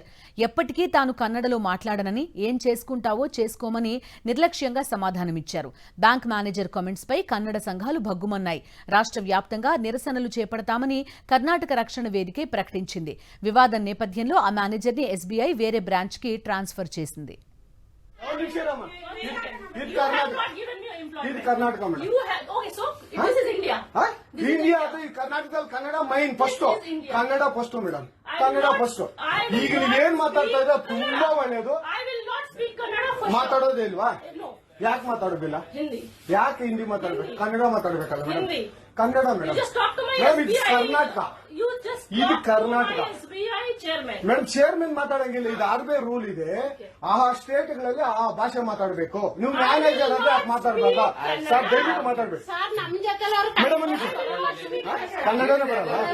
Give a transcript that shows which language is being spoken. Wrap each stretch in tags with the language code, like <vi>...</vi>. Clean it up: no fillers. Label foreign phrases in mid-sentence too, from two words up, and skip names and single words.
<te>ఎప్పటికీ తాను కన్నడలో మాట్లాడనని, ఏం చేసుకుంటావో చేసుకోమని నిర్లక్ష్యంగా సమాధానమిచ్చారు. బ్యాంక్ మేనేజర్ కామెంట్స్ పై కన్నడ సంఘాలు భగ్గుమన్నాయి. రాష్ట్ర వ్యాప్తంగా నిరసనలు చేపడతామని కర్ణాటక రక్షణ వేదిక ప్రకటించింది. వివాదం నేపథ్యంలో ఆ మేనేజర్ ని ఎస్బీఐ వేరే బ్రాంచ్ కి ట్రాన్స్ఫర్ చేసింది.</te> <kn>ಇಂಡಿಯಾ ಕರ್ನಾಟಕದಲ್ಲಿ ಕನ್ನಡ ಮೈನ್ ಫಸ್ಟ್ ಕನ್ನಡ</kn> <en>first madam</en> <kn>ಕನ್ನಡ ಫಸ್ಟ್ ಈಗ ನೀವೇನ್ ಮಾತಾಡ್ತಾ ಇದ್ರೆ ತುಂಬಾ ಒಳ್ಳೇದು ಮಾತಾಡೋದೇ ಇಲ್ವಾ ಯಾಕೆ ಮಾತಾಡೋದಿಲ್ಲ ಯಾಕೆ ಹಿಂದಿ ಮಾತಾಡ್ಬೇಕು ಕನ್ನಡ ಮಾತಾಡ್ಬೇಕಲ್ಲ ಮೇಡಮ್ ಕನ್ನಡ ಮೇಡಮ್ ಮೇಡಮ್ ಇದು ಕರ್ನಾಟಕ ಇದು ಕರ್ನಾಟಕ ಮೇಡಮ್ ಚೇರ್ಮನ್ ಮಾತಾಡಂಗಿಲ್ಲ ಇದು ಆರ್ಬಿ ರೂಲ್ ಇದೆ ಆ ಸ್ಟೇಟ್ ಗಳಲ್ಲಿ ಆ ಭಾಷೆ ಮಾತಾಡಬೇಕು ನೀವು ಮ್ಯಾನೇಜರ್ ಅಂದ್ರೆ ಯಾಕೆ ಮಾತಾಡ್ಬೇಕ ಸರ್ ದಯವಿಟ್ಟು ಮಾತಾಡ್ಬೇಕು ಮೇಡಮ್ ಕನ್ನಡನೇ ಬರಲ್ಲ</kn>